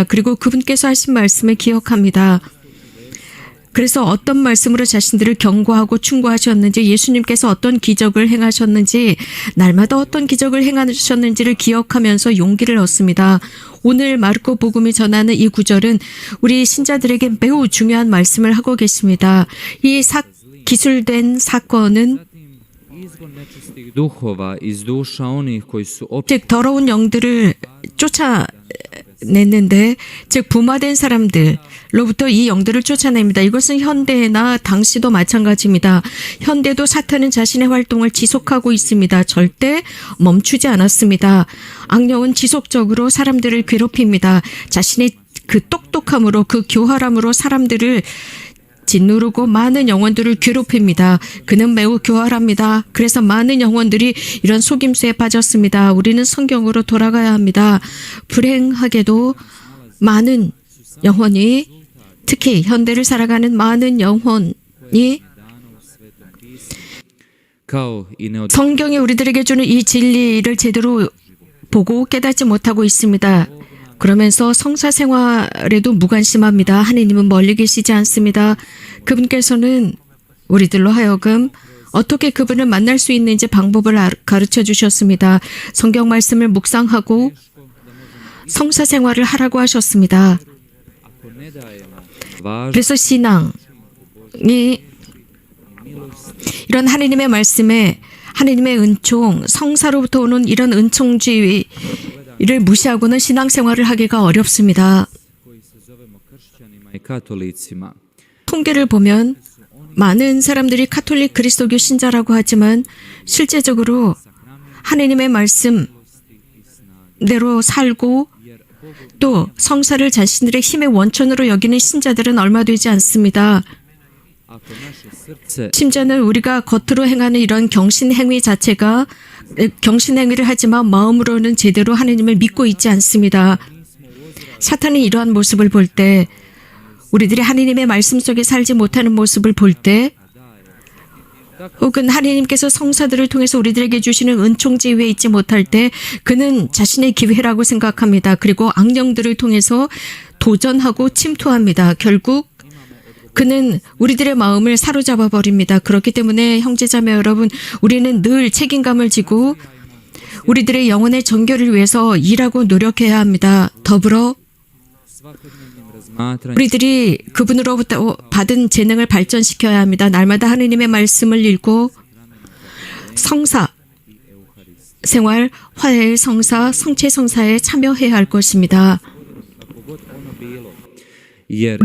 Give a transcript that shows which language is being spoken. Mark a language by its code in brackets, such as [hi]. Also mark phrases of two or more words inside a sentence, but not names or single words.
[ko] 그리고 그분께서 하신 말씀을 기억합니다. 그래서 어떤 말씀으로 자신들을 경고하고 충고하셨는지, 예수님께서 어떤 기적을 행하셨는지, 날마다 어떤 기적을 행하셨는지를 기억하면서 용기를 얻습니다. 오늘 마르코 복음이 전하는 이 구절은 우리 신자들에게 매우 중요한 말씀을 하고 계십니다. 이 기술된 사건은 [hr] Izgon nečistih duhova iz duša onih koji su [ko] 즉 더러운 영들을 쫓아냈는데, 즉 부마된 사람들로부터 이 영들을 쫓아냅니다. 이것은 현대나 당시도 마찬가지입니다. 현대도 사탄은 자신의 활동을 지속하고 있습니다. 절대 멈추지 않았습니다. 악령은 지속적으로 사람들을 괴롭힙니다. 자신의 그 똑똑함으로, 그 교활함으로 사람들을 짓누르고 많은 영혼들을 괴롭힙니다. 그는 매우 교활합니다. 그래서 많은 영혼들이 이런 속임수에 빠졌습니다. 우리는 성경으로 돌아가야 합니다. 불행하게도 많은 영혼이, 특히 현대를 살아가는 많은 영혼이 [hr] kao i ne od [ko] 성경이 우리들에게 주는 이 진리를 제대로 보고 깨닫지 못하고 있습니다. 그러면서 성사 생활에도 무관심합니다. 하느님은 멀리 계시지 않습니다. 그분께서는 우리들로 하여금 어떻게 그분을 만날 수 있는지 방법을 가르쳐 주셨습니다. 성경 말씀을 묵상하고 성사 생활을 하라고 하셨습니다. 그래서 신앙이 이런 하느님의 말씀에, 하느님의 은총, 성사로부터 오는 이런 은총주의를 무시하고는 신앙생활을 하기가 어렵습니다. [hr] koji se zovemo kršćanima i katolicima. [ko] 통계를 보면 많은 사람들이 카톨릭 그리스도교 신자라고 하지만 실제적으로 하느님의 말씀대로 살고 또 성사를 자신들의 힘의 원천으로 여기는 신자들은 얼마 되지 않습니다. [hr] Ako naše srce [ko] 심지어는 우리가 겉으로 행하는 이런 경신행위 자체가, 경신행위를 하지만 마음으로는 제대로 하느님을 믿고 있지 않습니다. 사탄이 이러한 모습을 볼 때, 우리들이 하느님의 말씀 속에 살지 못하는 모습을 볼 때, 혹은 하느님께서 성사들을 통해서 우리들에게 주시는 은총지 위에 있지 못할 때 그는 자신의 기회라고 생각합니다. 그리고 악령들을 통해서 도전하고 침투합니다. 결국 그는 우리들의 마음을 사로잡아 버립니다. 그렇기 때문에 형제자매 여러분, 우리는 늘 책임감을 지고 우리들의 영혼의 정결을 위해서 일하고 노력해야 합니다. 더불어 [hr] svakodnevnim razmatranjem [ko] 우리들이 그분으로부터 받은 재능을 발전시켜야 합니다. 날마다 하느님의 말씀을 읽고 성사 생활, 화해 성사, 성체 성사에 참여해야 할 것입니다. [hr] kako god ono bilo. Jer